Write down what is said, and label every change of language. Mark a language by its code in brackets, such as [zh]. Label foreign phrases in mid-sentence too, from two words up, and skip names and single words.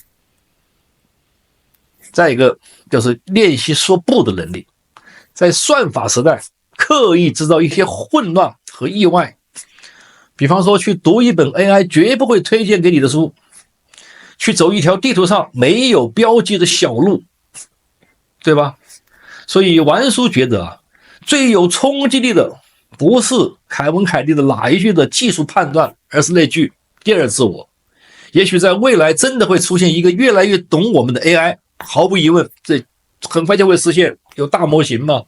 [zh] 再一個就是練習說不的能力，在算法時代刻意制造一些混亂和意外，比方說去讀一本 AI 絕不會推薦給你的書，去走一條地圖上沒有標記的小路，對吧？所以玩叔覺得最有衝擊力的不是凱文·凱利的哪一句的技術判斷，而是那句第二自我。也許在未來真的會出現一個越來越懂我們的 AI， 毫無疑問，這很快就會實現，有大模型嘛。